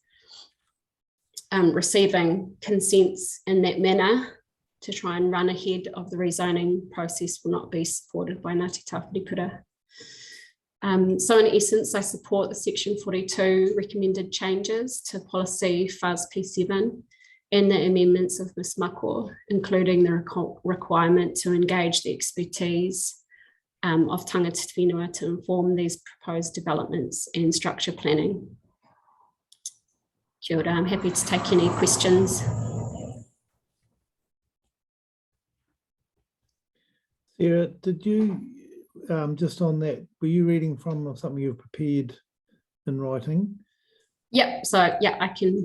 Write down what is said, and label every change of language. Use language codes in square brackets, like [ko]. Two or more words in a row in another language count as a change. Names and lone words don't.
[en] Receiving consents in that manner to try and run ahead of the rezoning process will not be supported by Ngāti Tāwherikura. So in essence, I support the Section 42 recommended changes to policy FUS P7 and the amendments of Ms Mako, including the requirement to engage the expertise of [mi] tangata whenua [en] to inform these proposed developments and structure planning. [mi] Kia ora, [en] I'm happy to take any questions. Sarah, did you, just on that, were you reading from something you've prepared in writing? Yep, so yeah, I can